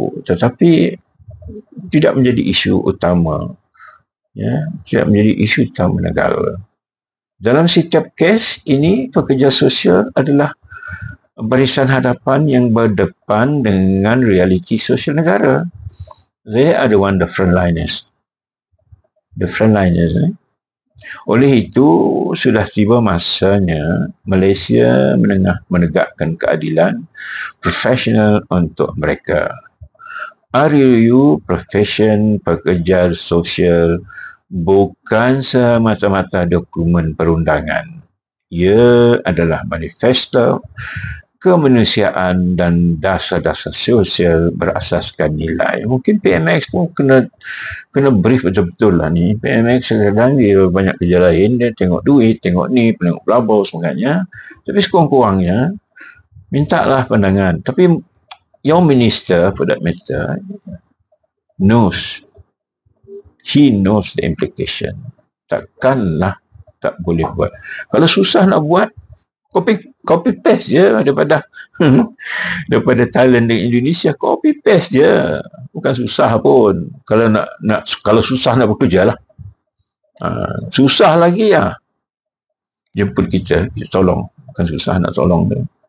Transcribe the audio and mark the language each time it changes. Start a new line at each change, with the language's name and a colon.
Malay: Tetapi tidak menjadi isu utama. Ya, tidak menjadi isu utama negara. Dalam setiap kes ini, pekerja sosial adalah barisan hadapan yang berdepan dengan realiti sosial negara.
English: They are the frontliners. The frontliners.
Malay: Oleh itu, sudah tiba masanya Malaysia menegakkan keadilan profesional untuk mereka. RUU Profession Pekerja Sosial bukan semata-mata dokumen perundangan. Ia adalah manifesto kemanusiaan dan dasar-dasar sosial berasaskan nilai. Mungkin PMX pun kena brief betul-betul lah ni. PMX kadang-kadang dia banyak kerja lain, dia tengok duit, tengok ni, tengok pelabur sebagainya. Tapi sekurang-kurangnya, mintalah pandangan. Tapi
English: your minister, for that matter, knows. He knows the implication.
Malay: Takkanlah tak boleh buat. Kalau susah nak buat, copy paste je daripada Thailand dan Indonesia, copy paste je, bukan susah pun. Kalau susah nak bekerja lah, susah lagi ya, jemput kita tolong, bukan susah nak tolong dia.